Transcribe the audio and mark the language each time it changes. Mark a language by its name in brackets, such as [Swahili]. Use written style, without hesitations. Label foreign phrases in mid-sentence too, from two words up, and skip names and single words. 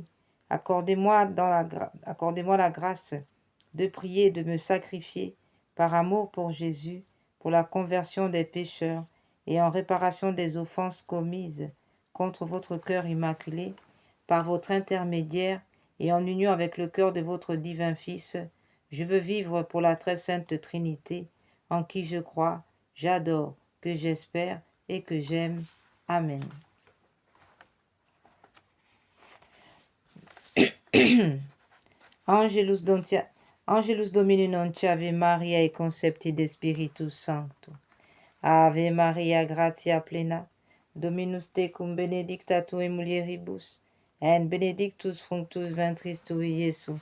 [French] Accordez-moi la grâce de prier et de me sacrifier par amour pour Jésus, pour la conversion des pécheurs et en réparation des offenses commises contre votre cœur immaculé, par votre intermédiaire et en union avec le cœur de votre divin Fils. Je veux vivre pour la très sainte Trinité, en qui je crois, j'adore, que j'espère et que j'aime. Amen. [Latin] Angelus Domini Ave Maria e concepti de Spiritus Sancto. Ave Maria gratia plena, Dominus tecum benedicta tu in mulieribus, et benedictus fructus ventris tui, Iesus.